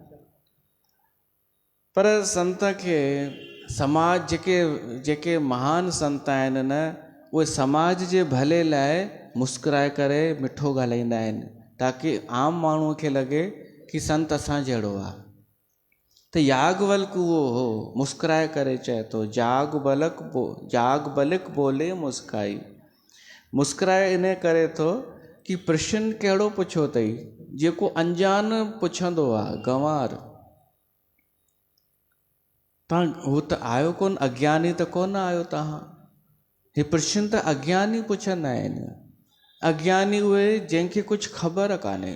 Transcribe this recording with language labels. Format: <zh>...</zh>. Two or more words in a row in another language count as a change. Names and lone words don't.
<sd>पर संत खे समाज जेके महान संत आहिनि न, उहे समाज जे भले लाइ मुस्कुराए करे मिठो ॻाल्हाईंदा आहिनि, ताकी आम माण्हूअ खे लॻे कि संत असां जहिड़ो आहे। त याज्ञवल्क उहो हो, मुस्कुराए करे चए थो,</sd> <awa>जाग बलिक बोले मुस्काई।</awa> <sd>मुस्कुराए इन करे थो कि प्रश्न कहिड़ो पुछियो अथई, जेको अंजान पुछंदो आहे, गंवार। तव्हां हू त आयो कोन, अज्ञानी त कोन आयो तव्हां। हे प्रश्न त अज्ञानी पुछंदा आहिनि। अज्ञानी उहे जंहिंखे कुझु ख़बर कान्हे।</sd>